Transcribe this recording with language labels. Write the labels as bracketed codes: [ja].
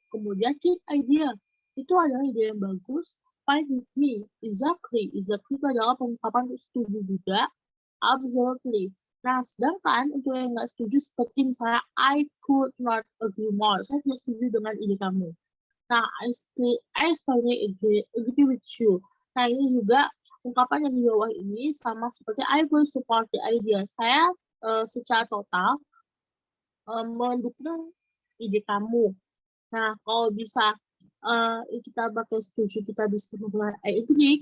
[id] Kemudian [en] good idea, [id] itu adalah ide yang bagus. [en] Fine with me, exactly. Exactly [id] itu adalah pengungkapan setuju juga. [en] Absolutely. [id] Nah, sedangkan untuk yang nggak setuju seperti misalnya [en] I could not agree more. [id] Saya tidak setuju dengan ide kamu. [en] Nah, I strongly agree with you. [id] Nah, ini juga ungkapan yang di bawah ini sama seperti [en] I will support the idea. [id] Saya secara total mendukung ide kamu. Nah, kalau bisa kita pakai setuju, kita bisa menggunakan [en] I agree.